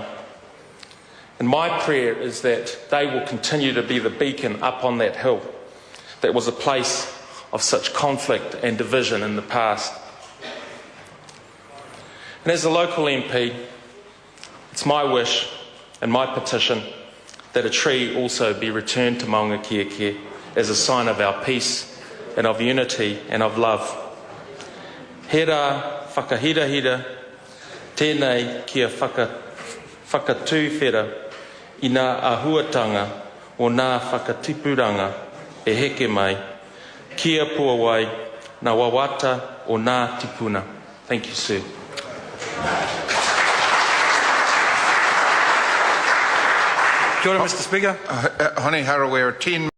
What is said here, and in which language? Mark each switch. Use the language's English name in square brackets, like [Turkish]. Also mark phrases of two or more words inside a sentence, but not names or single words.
[English] And my prayer is that they will continue to be the beacon up on that hill that was a place of such conflict and division in the past. And as a local MP, it's my wish and my petition that a tree also be returned to Maunga Kieke as a sign of our peace and of unity and of love. [Māori] He rā whakahirahira tēnei kia whakatūwhera I ngā āhuatanga o ngā whakatipuranga e heke mai, kia pua wai ngā wawata o ngā tipuna. [English] Thank you, sir. [Māori] Kia ora, [English] Mr. Speaker. Honey Haraway, 10